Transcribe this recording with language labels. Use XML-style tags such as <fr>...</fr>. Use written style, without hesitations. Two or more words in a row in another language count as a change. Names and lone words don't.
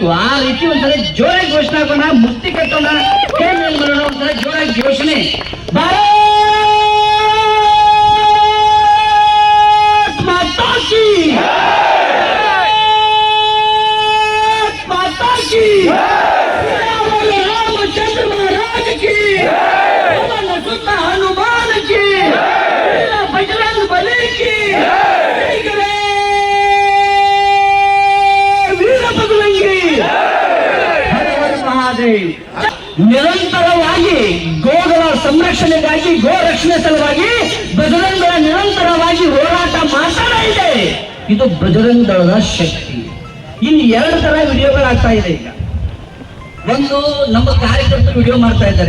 <kn>ಆ ರೀತಿ ಒಂಥರ ಜೋರಾಗಿ ಘೋಷಣೆ ಹಾಕೋಣ, ಮುಕ್ತಿ ಕಟ್ಟೋಣ, ಮಾಡೋಣ, ಒಂಥರ ಜೋರಾಗಿ ಘೋಷಣೆ.</kn> <hi>भारत माता की, माता की, रामचंद्र महाराज की, हनुमान की, बजरंग बली की, वीर बजरंगी, हर हर महादेव.</hi> <kn>ನಿರಂತರವಾಗಿ ಗೋಗಳ ಸಂರಕ್ಷಣೆಗಾಗಿ, ಗೋ ರಕ್ಷಣೆ ಸಲುವಾಗಿ ಬಜರಂಗಗಳ ನಿರಂತರವಾಗಿ ಹೋರಾಟ ಮಾಡ್ತಾನೆ ಇದೆ. ಇದು ಬಜರಂಗ ದಳದ ಶಕ್ತಿ. ಇನ್ನು 2 ತರ ವಿಡಿಯೋಗಳಾಗ್ತಾ ಇದೆ ಈಗ. ಒಂದು, ನಮ್ಮ ಕಾರ್ಯಕರ್ತರು ವಿಡಿಯೋ ಮಾಡ್ತಾ ಇದ್ದಾರೆ.</kn>